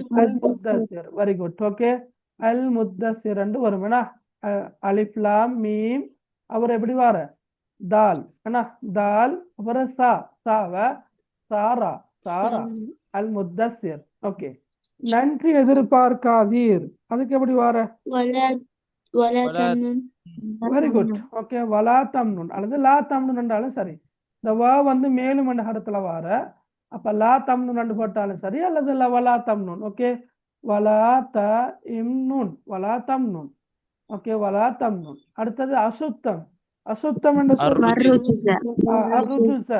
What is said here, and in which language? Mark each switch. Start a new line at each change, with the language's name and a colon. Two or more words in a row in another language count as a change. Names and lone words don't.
Tamil: அல் முத்தசிர்.
English: very good.
Tamil: ஓகே, அல் முத்தசிர் என்று வரும். என்ன,
Arabic: ألف لام ميم,
Tamil: அவர் எப்படி வார? தால். என்ன, தால். அப்புறம் சா, சாவ சாரா, சாரா. அல் முத்தசிர். ஓகே, நன்றி எதிர்பார்க்காதீர், அதுக்கு எப்படி வார?
Arabic: ولا ولا تمنن
English: வெரி குட்.
Tamil: ஓகே,
Arabic: ولا تمنن
Tamil: அல்லது
Arabic: لا تمنن
Tamil: என்றாலும் சரி. இந்த வ வந்து மேலும் என்ற இடத்துல வார, அப்ப
Arabic: لا تمنன
Tamil: என்று போட்டாலும் சரி, அல்லது
Arabic: ولا تمنن. ஓகே, ولا ت إمنن، ولا تمنن.
Tamil: ஓகே,
Arabic: ولا تمنن.
Tamil: அடுத்தது அசுத்தம். அசுத்தம் என்று அர்ருஜுஸ.